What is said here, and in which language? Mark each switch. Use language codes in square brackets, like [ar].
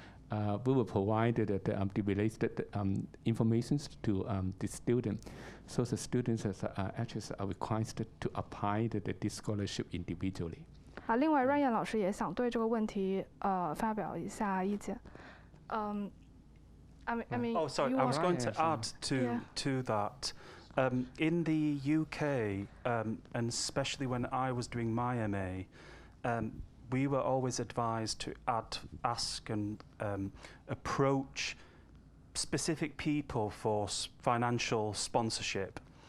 [en] We will provide the related information to the student, so the students actually are required to apply this scholarship individually. [zh] 另外Ryan老师也想对这个问题发表一下意见。 [en] I mean, oh, sorry, I was going to add to that. In the UK, and especially when I was doing my MA, we were always advised to ask and approach specific people for financial sponsorship.